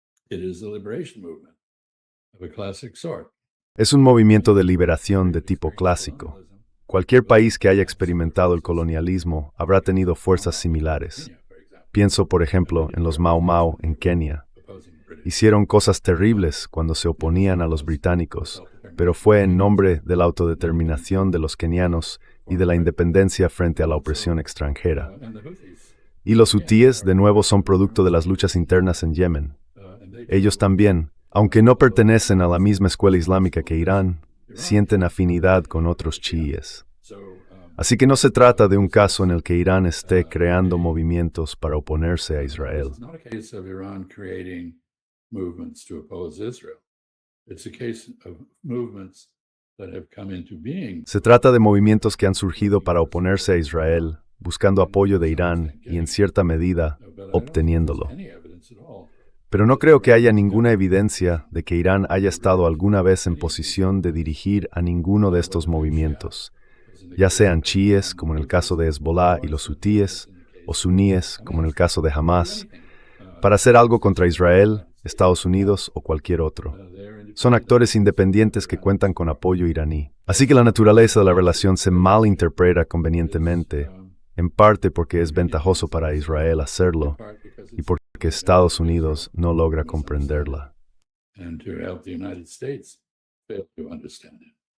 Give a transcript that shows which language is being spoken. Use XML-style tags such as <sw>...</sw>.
<en>It is a liberation movement of a classic sort.</en> <es>Es un movimiento de liberación de tipo clásico. Cualquier país que haya experimentado el colonialismo habrá tenido fuerzas similares. Pienso, por ejemplo, en los Mau Mau en Kenia. Hicieron cosas terribles cuando se oponían a los británicos, pero fue en nombre de la autodeterminación de los kenianos y de la independencia frente a la opresión extranjera. Y los hutíes, de nuevo, son producto de las luchas internas en Yemen. Ellos también, aunque no pertenecen a la misma escuela islámica que Irán, sienten afinidad con otros chiíes. Así que no se trata de un caso en el que Irán esté creando movimientos para oponerse a Israel.</es> <en>It's not a case of Iran creating movements to oppose Israel. It's a case of movements that have come into being.</en> <es>Se trata de movimientos que han surgido para oponerse a Israel, buscando apoyo de Irán y, en cierta medida, obteniéndolo.</es> <en>Any evidence at all.</en> <es>Pero no creo que haya ninguna evidencia de que Irán haya estado alguna vez en posición de dirigir a ninguno de estos movimientos, ya sean chiíes, como en el caso de Hezbollah y los hutíes, o suníes, como en el caso de Hamas, para hacer algo contra Israel, Estados Unidos o cualquier otro. Son actores independientes que cuentan con apoyo iraní. Así que la naturaleza de la relación se malinterpreta convenientemente, en parte porque es ventajoso para Israel hacerlo y porque Estados Unidos no logra comprenderla.</es> <en>And to help the United States fail to understand it.</en>